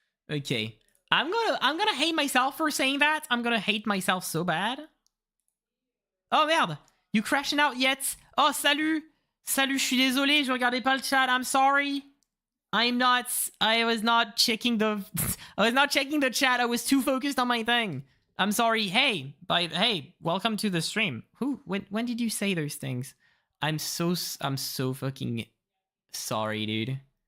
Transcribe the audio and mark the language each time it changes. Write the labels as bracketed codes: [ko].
[en] Okay. I'm gonna hate myself for saying that. I'm gonna hate myself so bad. [fr] Oh merde! [en] You crashing out yet? [fr] Oh salut! Salut, je suis désolé, je regardais pas le chat. [en] I'm sorry. I was not checking the chat. I was too focused on my thing. I'm sorry. Hey, welcome to the stream. When did you say those things? I'm so fucking sorry, dude.